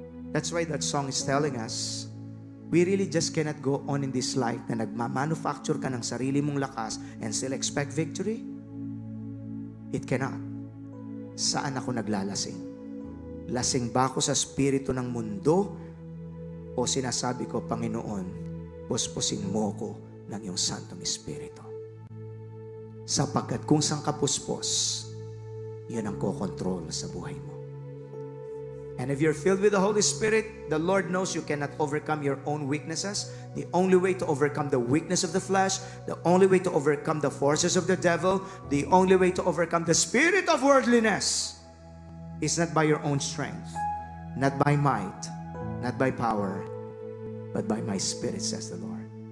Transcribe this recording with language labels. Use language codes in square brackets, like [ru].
[en] That's why that song is telling us, we really just cannot go on in this life [tl] na nagmamanufacture ka ng sarili mong lakas [en] and still expect victory. It cannot. [tl] Saan ako naglalasing? Lasing ba ako sa spirito ng mundo? O sinasabi ko, Panginoon, puspusin mo ko ng iyong Santong Espiritu. Sapagkat kung saan ka puspos, yun ang kokontrol sa buhay mo. [en] And if you're filled with the Holy Spirit, the Lord knows you cannot overcome your own weaknesses. The only way to overcome the weakness of the flesh, the only way to overcome the forces of the devil, the only way to overcome the spirit of worldliness is not by your own strength, not by might, not by power, but by my Spirit, says the Lord.